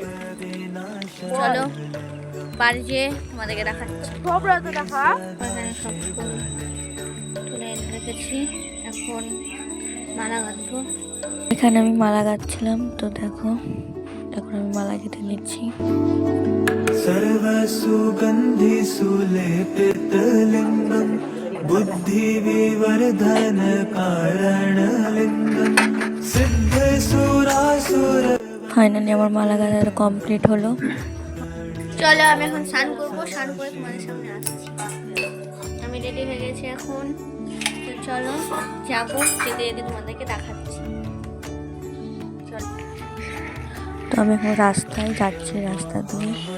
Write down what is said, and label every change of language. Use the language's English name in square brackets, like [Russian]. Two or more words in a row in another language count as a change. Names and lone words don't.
[Bangla] চলো বাড়ি যেয়ে তোমাদেরকে দেখাচ্ছি। সব রাতে দেখা। এখানে সব ফুল তুলে রেখেছি, এখন মালা গাঁথবো। এখানে আমি মালা গাচ্ছিলাম, তো দেখো এখন আমি মালা গেঁথে নিচ্ছি। [Sanskrit] सर्व सुगंधि सुलेपित लिंगम बुद्धि विवर्धन कारण लिंगम सिद्ध सुरासुर। [Bangla] ফাইনালি আমার মালা গাঁথা কমপ্লিট হলো। চলো আমি এখন স্নান করবো, স্নান করে তোমাদের সামনে আসছি। আমি রেডি হয়ে গেছি এখন, তো চলো যাবো, যেতে যেতে তোমাদেরকে দেখাচ্ছি। চলো তো আমি এখন রাস্তায় যাচ্ছি, রাস্তা দিয়ে।